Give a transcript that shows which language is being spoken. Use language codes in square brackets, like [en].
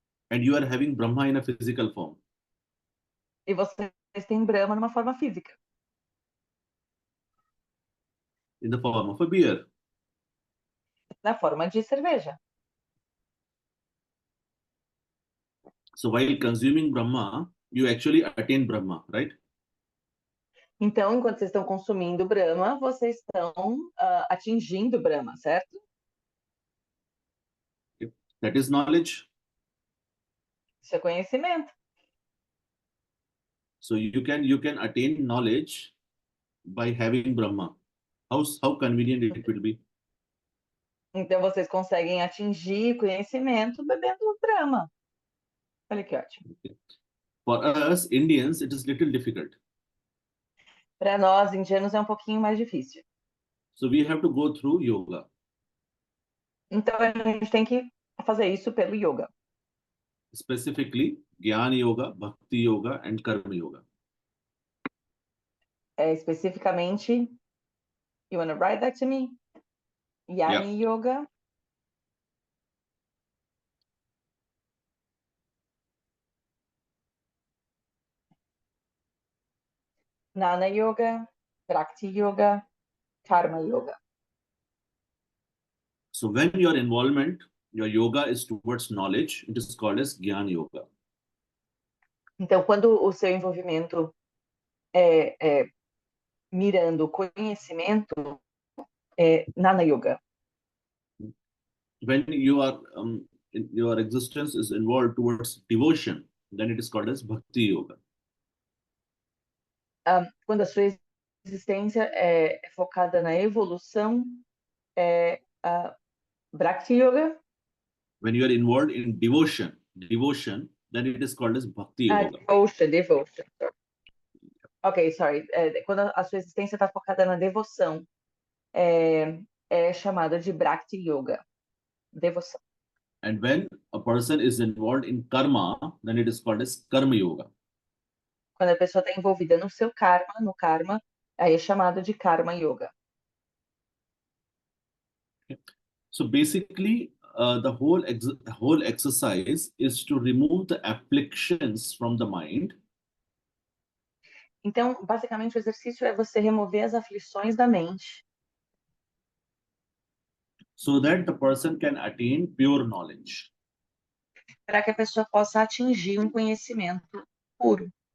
[en] and you are having Brahma in a physical form. [pt] e vocês têm Brahma numa forma física, [en] In the form of a beer. [pt] na forma de cerveja. [en] So while consuming Brahma, you actually attain Brahma, right? [pt] Então, enquanto vocês estão consumindo Brahma, vocês estão atingindo Brahma, certo? [en] That is knowledge. [pt] Isso é conhecimento. [en] So you can attain knowledge by having Brahma. How convenient it will be. [pt] Então, vocês conseguem atingir conhecimento bebendo Brahma. Olha que ótimo. [en] For us Indians, it is little difficult. [pt] Para nós, indianos, é um pouquinho mais difícil. [en] So we have to go through yoga. [pt] Então, a gente tem que fazer isso pelo yoga. [en] Specifically, Jnana Yoga, Bhakti Yoga, and Karma Yoga. [pt] Especificamente, [en] you want to write that to me? [pt] Yani Yoga, Jnana Yoga, Bhakti Yoga, Karma Yoga. [en] So when your involvement, your yoga is towards knowledge, it is called as Jnana Yoga. [pt] Então, quando o seu envolvimento é mirando conhecimento, é Jnana Yoga. [en] When your existence is involved towards devotion, then it is called as Bhakti Yoga. [pt] Quando a sua existência é focada na evolução, é Bhakti Yoga. [en] When you are involved in devotion, then it is called as Bhakti Yoga. Devotion. Ok, sorry. [pt] Quando a sua existência está focada na devoção, é chamada de Bhakti Yoga. Devoção. [en] And when a person is involved in karma, then it is called as Karma Yoga. [pt] Quando a pessoa está envolvida no seu karma, aí é chamado de Karma Yoga. [en] So basically, the whole exercise is to remove the afflictions from the mind. [pt] Então, basicamente, o exercício é você remover as aflições da mente, [en] So that the person can attain pure knowledge. [pt] para que a pessoa possa atingir um conhecimento puro.